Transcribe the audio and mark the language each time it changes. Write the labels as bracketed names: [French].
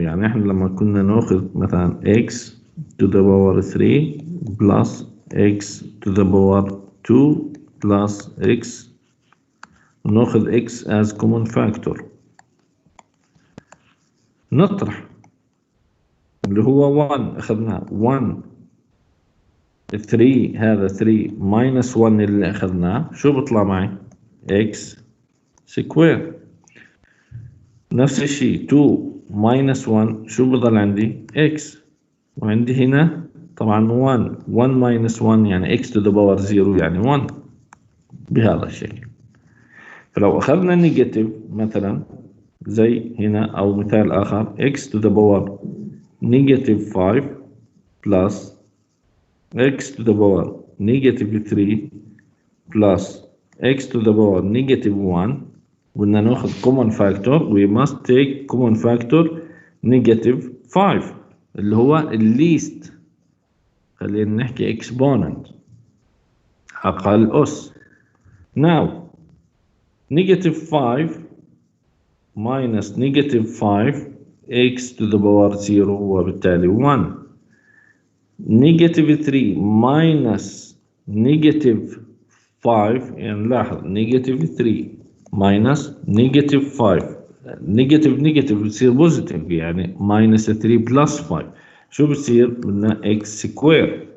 [Arabic] يعني احنا لما كنا ناخذ مثلا [English] x to the power 3 plus x [Arabic] to the power 2 plus x ناخذ x as common factor نطرح اللي هو 1 اخذناه 1 3 هذا 3 minus 1 اللي اخذناه شو بيطلع معي x سكوير. نفس الشيء 2 minus 1 شو بضل عندي x. وعندي هنا طبعا 1 minus 1 يعني x to the power 0 يعني 1 بهذا الشكل. فلو أخذنا نيجاتيف مثلا زي هنا أو مثال آخر [English] x to the power negative 5 plus x to the power negative 3 plus x to the power negative 1. [Arabic] بدنا ناخذ [English] common factor. We must take common factor negative 5 اللي هو least. [Arabic] خلينا نحكي exponent أقل أس. [English] Now negative 5 minus negative 5 x to the power 0 وبالتالي 1. negative 3 minus negative 5 يعني لاحظ negative 3 minus negative 5 negative بتصير positive يعني minus 3 plus 5 [Arabic] شو بتصير؟ بدنا [English] x square.